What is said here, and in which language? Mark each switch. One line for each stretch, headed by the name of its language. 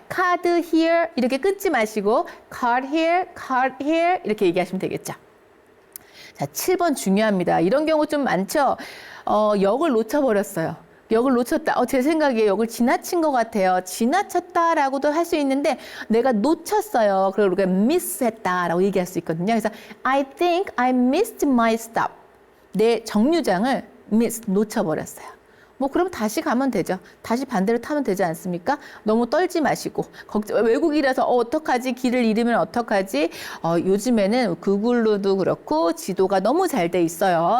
Korean: card here 이렇게 끊지 마시고 card here 이렇게 얘기하시면 되겠죠. 자, 7번 중요합니다. 이런 경우 좀 많죠. 역을 놓쳐버렸어요. 역을 놓쳤다. 제 생각에 역을 지나친 것 같아요. 지나쳤다라고도 할 수 있는데 내가 놓쳤어요. 그리고 우리가 miss했다라고 얘기할 수 있거든요.
English: 그래서 I think I missed my stop.
Korean: 내 정류장을 놓쳐버렸어요. 뭐 그럼 다시 가면 되죠. 다시 반대로 타면 되지 않습니까? 너무 떨지 마시고 외국이라서 어떡하지? 길을 잃으면 어떡하지? 요즘에는 구글로도 그렇고 지도가 너무 잘 돼 있어요.